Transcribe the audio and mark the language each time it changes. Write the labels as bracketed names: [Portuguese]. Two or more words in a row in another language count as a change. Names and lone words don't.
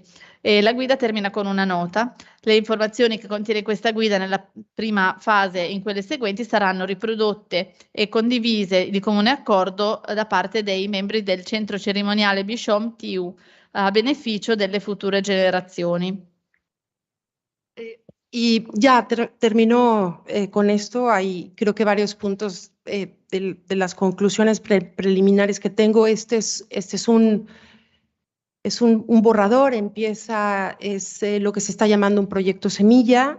[Italian] E la guida termina con una nota. Le informazioni che contiene questa guida nella prima fase e in quelle seguenti saranno riprodotte e condivise di comune accordo da parte dei membri del centro cerimoniale Bishom-TU a beneficio delle future generazioni. [Spanish] Y ya terminó con esto. Hay creo que varios puntos de las conclusiones preliminares que tengo. Este es Es un borrador, es lo que se está llamando un proyecto semilla.